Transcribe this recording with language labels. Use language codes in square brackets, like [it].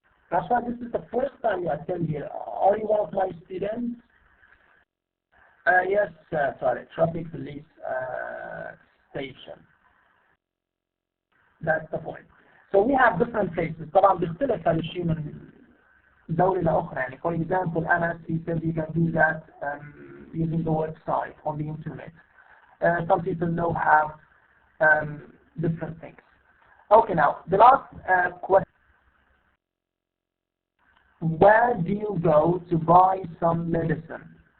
[en] Rasha, this is the first time you attend here. Are you one of my students? Yes, sorry. Traffic police station. That's the point. So we have different places. [ar] طبعا بيختلف هذا الشيء من دولة لأخرى. [en] يعني for example, Anas, he said you can do that using the website on the internet. Some people know have different things. Okay, now the last question: where do you go to buy some medicine?